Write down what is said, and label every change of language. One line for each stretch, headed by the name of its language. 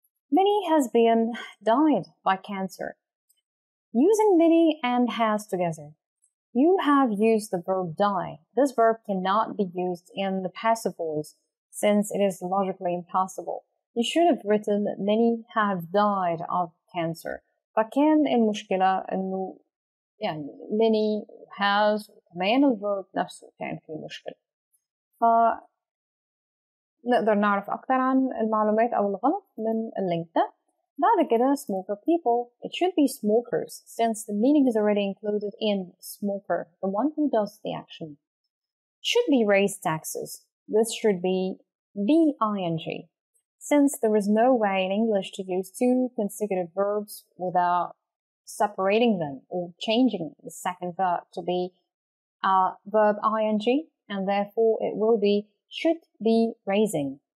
English: Many has been died by cancer. Using many and has together. You have used the verb die. This verb cannot be used in the passive voice since it is logically impossible. You should have written many have died of cancer.
Arabic: فكان المشكلة إنه يعني
English: many has
Arabic: كمان الverb نفسه كان فيه مشكلة. نقدر نعرف أكتر عن المعلومات أو الغلط من اللينك ده. بعد كده
English: smoker people. It should be smokers since the meaning is already included in smoker, the one who does the action. Should be raised taxes. This should be ing since there is no way in English to use two consecutive verbs without separating them or changing the second verb to be verb ing, and therefore it will be should be raising.